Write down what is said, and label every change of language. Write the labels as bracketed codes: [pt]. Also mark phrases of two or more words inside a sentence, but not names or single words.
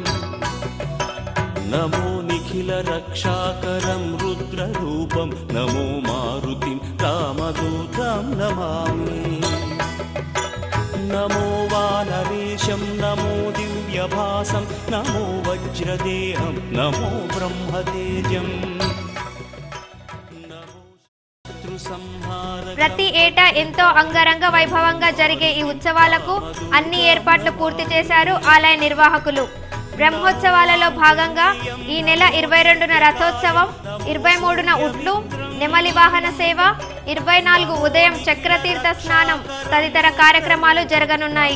[sa] नमो निखिलरक्षाकरं रुद्ररूपं नमो मारुतिं रामदूतं नमामि नमो वानरेशं नमो दिव्यभासं नमो वज्रदेहं नमो ब्रह्मतेजं [te] ప్రతి ఏటా ఎంతో అంగరంగ వైభవంగా జరిగే ఈ ఉత్సవాలకు అన్ని ఏర్పాట్లు పూర్తి చేశారు ఆలయ నిర్వాహకులు. బ్రహ్మోత్సవాలలో భాగంగా ఈ నెల 22న రథోత్సవం, 23న ఉట్లు, నెమలి వాహన సేవ, 24 ఉదయం చక్రతీర్థ స్నానం తదితర కార్యక్రమాలు జరగనున్నాయి.